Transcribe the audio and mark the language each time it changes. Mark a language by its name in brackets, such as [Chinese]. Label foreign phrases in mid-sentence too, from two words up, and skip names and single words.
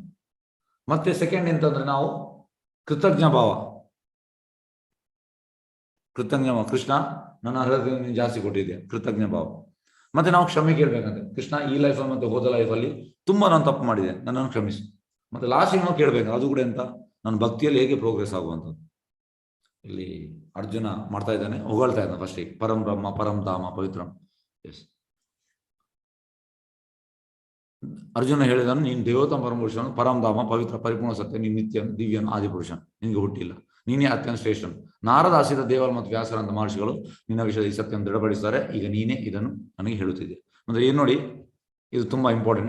[Kannada] ಮತ್ತೆ ಸೆಕೆಂಡ್ ಎಂತಂದ್ರೆ ನಾವು ಕೃತಜ್ಞ ಭಾವ, ಕೃಷ್ಣ ನನ್ನ ಹೃದಯ ನೀನು ಜಾಸ್ತಿ ಕೊಟ್ಟಿದ್ದೆ, ಕೃತಜ್ಞ ಭಾವ. ಮತ್ತೆ ನಾವು ಕ್ಷಮೆ ಕೇಳ್ಬೇಕಂತೆ, ಕೃಷ್ಣ ಈ ಲೈಫಲ್ಲಿ ಮತ್ತೆ ಹೋದ ಲೈಫಲ್ಲಿ ತುಂಬಾ ನಾನು ತಪ್ಪು ಮಾಡಿದೆ, ನನ್ನನ್ನು ಕ್ಷಮಿಸಿ. ಮತ್ತೆ ಲಾಸ್ಟಿಗೆ ನಾವು ಕೇಳ್ಬೇಕು, ಅದು ಕೂಡ ಎಂತ? ನನ್ನ ಭಕ್ತಿಯಲ್ಲಿ ಹೇಗೆ ಪ್ರೋಗ್ರೆಸ್ ಆಗುವಂಥದ್ದು. ಇಲ್ಲಿ ಅರ್ಜುನ ಮಾಡ್ತಾ ಇದ್ದಾನೆ, ಹೊಗಳ್ತಾ ಇದ್ದಾನೆ ಫಸ್ಟಿಗೆ, [Sanskrit] ಪರಂ ಬ್ರಹ್ಮ ಪರಂ ಧಾಮ ಪವಿತ್ರಂ. [Kannada] ಎಸ್. ಅರ್ಜುನ ಹೇಳಿದನು, ನೀನು ದೇವೋತ್ತಮ ಪರಮಪುರುಷನು, ಪರಂಧಾಮ ಪವಿತ್ರ ಪರಿಪೂರ್ಣ ಸತ್ಯ, ನೀನು ನಿತ್ಯ ದಿವ್ಯನು ಆದಿಪುರುಷನ್, ನಿನ್ಗೆ ಹುಟ್ಟಿಲ್ಲ, ನೀನೇ ಅತ್ಯಂತ ಶ್ರೇಷ್ಠನು. ನಾರದ ಆಸಿದ ದೇವರ ಮತ್ತು ವ್ಯಾಸರಂತ ಮಹರ್ಷಿಗಳು ನಿನ್ನ ವಿಷಯದ ಈ ಸತ್ಯವನ್ನು ದೃಢಪಡಿಸ್ತಾರೆ. ಈಗ ನೀನೇ ಇದನ್ನು ನನಗೆ ಹೇಳುತ್ತಿದ್ದೆ. ಅಂದ್ರೆ ಏನು ನೋಡಿ, ಇದು ತುಂಬಾ ಇಂಪಾರ್ಟೆಂಟ್.